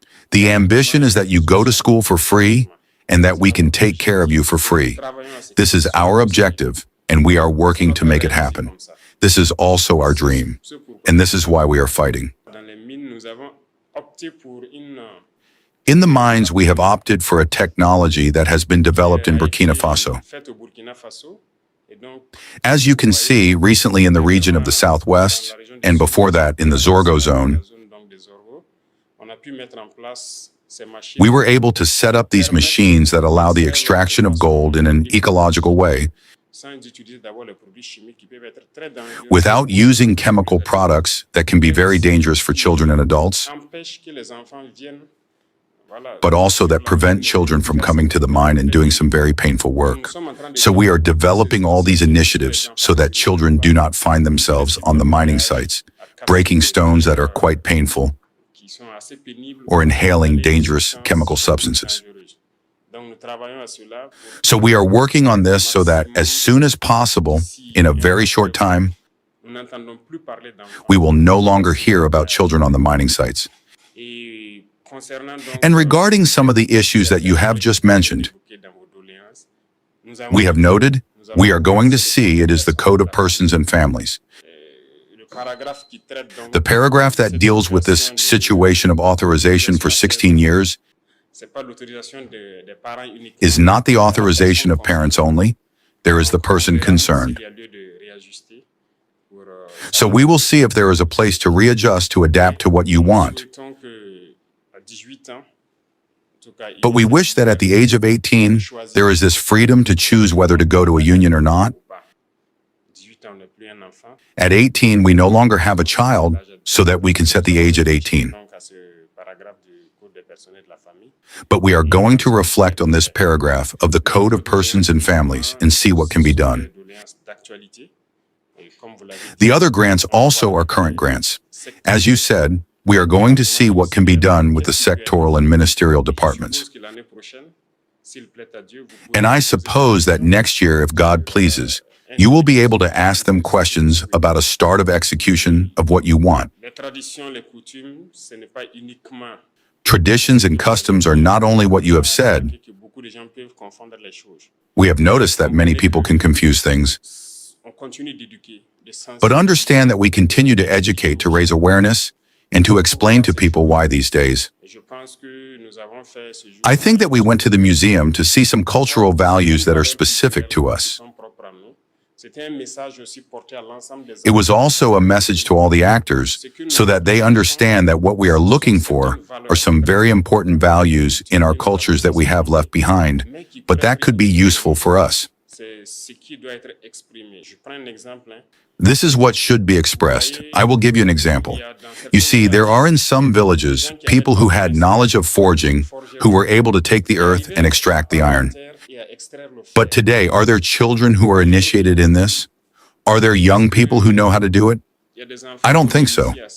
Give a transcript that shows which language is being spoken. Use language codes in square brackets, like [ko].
[en] The ambition is that you go to school for free and that we can take care of you for free. This is our objective, and we are working to make it happen. This is also our dream. and this is why we are fighting. [fr] Dans les mines, nous avons opté pour une [en] In the mines, we have opted for a technology that has been developed in Burkina Faso. [fr] faite au Burkina Faso. Et donc, [en] As you can see, recently in the region of the Southwest, and before that in the Zorgo zone, [fr] donc des oraux, on a pu mettre en place ces machines. [en] we were able to set up these machines that allow the extraction of gold in an ecological way [fr] Sans utiliser d'abord les produits chimiques qui peuvent être très dangereux. [en] without using chemical products that can be very dangerous for children and adults, [fr] Empêche que les enfants viennent. Voilà. [en] but also that prevent children from coming to the mine and doing some very painful work. So we are developing all these initiatives so that children do not find themselves on the mining sites, breaking stones that are quite painful, [fr] Qui sont assez pénibles. [en] or inhaling dangerous chemical substances. [fr] Donc nous travaillons à cela pour [en] So we are working on this so that as soon as possible, in a very short time, [fr] nous n'entendons plus parler d'enfants. [en] we will no longer hear about children on the mining sites. [fr] Et concernant donc [en] And regarding some of the issues that you have just mentioned, [fr] dans vos doléances, nous avons [en] we have noted, we are going to see it is the Code of Persons and Families. [fr] le paragraphe qui traite donc [en] The paragraph that deals with this situation of authorization for 16 years [fr] c'est pas l'autorisation des parents uniquement. [en] is not the authorization of parents only. There is the person concerned. [fr] Il y a lieu de réajuster pour [en] So we will see if there is a place to readjust to adapt to what you want. [fr] souhaitons que à 18 ans, en tout cas, [en] But we wish that at the age of 18, there is this freedom to choose whether to go to a union or not. [fr] 18 ans, on n'est plus un enfant. [en] At 18, we no longer have a child, so that we can set the age at 18. [fr] Donc à ce paragraphe du Code des personnes et de la famille. [en] But we are going to reflect on this paragraph of the Code of Persons and Families and see what can be done. [fr] Doléances d'actualité. Et comme vous l'avez dit, [en] The other grants also are current grants. As you said, we are going to see what can be done with the sectoral and ministerial departments. [fr] je suppose que l'année prochaine, s'il plaît à Dieu, vous pouvez [en] And I suppose that next year, if God pleases, you will be able to ask them questions about a start of execution of what you want. [fr] les traditions, les coutumes, ce n'est pas uniquement [en] Traditions and customs are not only what you have said. [fr] que beaucoup de gens peuvent confondre les choses. [en] We have noticed that many people can confuse things. [fr] On continue d'éduquer, de [en] But understand that we continue to educate to raise awareness and to explain to people why these days. [fr] Et je pense que nous avons fait ce jour [en] I think that we went to the museum to see some cultural values that are specific to us. [fr] propre à nous. C'était un message aussi porté à l'ensemble des [en] It was also a message to all the actors so that they understand that what we are looking for are some very important values in our cultures that we have left behind, but that could be useful for us. [fr] c'est ce qui doit être exprimé. Je prends un exemple. [en] This is what should be expressed. I will give you an example. You see, there are in some villages people who had knowledge of forging who were able to take the earth and extract the iron. But today, are there children who are initiated in this? Are there young people who know how to do it? I don't think so.